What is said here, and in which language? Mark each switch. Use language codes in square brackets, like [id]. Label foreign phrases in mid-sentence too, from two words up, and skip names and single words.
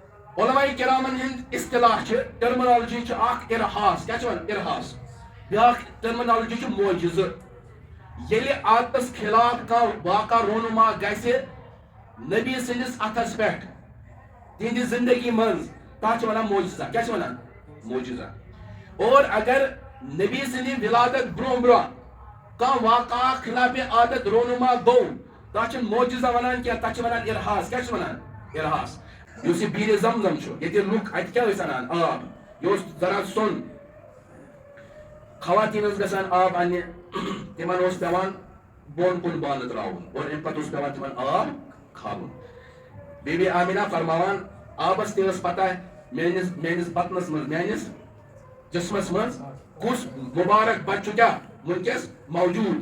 [ks] علماء کرامن ہند اصطلاح ٹرمنالوجی اخ ارحاس کیا ارحاس بیاکھ ٹرمنالوجی معجزہ ییلہِ عادتس خلاف کانٛہہ واقعہ رونما گژھِ نبی سندس اتھس پٮ۪ٹھ تہنٛدِ زندگی منٛز تتھ ونان معجزہ کیا ونان معجزہ اور اگر نبی سندِ ولادت برونٛہہ برونٛہہ کانٛہہ واقعہ خلاف عادت رونما گوٚو تتھ چھِنہٕ معجزہ ونان کینٛہہ تتھ چھِ ونان ارحاس کیا ونان ارحاس یُس یہِ بیٖرِ زمزم چھُ ییٚتہِ لُکھ اتہِ کیٛاہ ٲسۍ انان آب یہِ اوس ذرا سۄن خواتین ٲسۍ گژھان آب اننہِ تمن اوس پیوان بۄن کُن بانہٕ تراوُن اور امہِ پتہٕ اوس پیوان تمن آب کھالُن بی بی آمینہ فرماوان آبس تہِ ٲس پتہ میٲنِس بطنس منٛز میٲنِس جسمس منٛز کُس مُبارک بچہٕ چھُ کیٛاہ وٕنکیٚس موجوٗد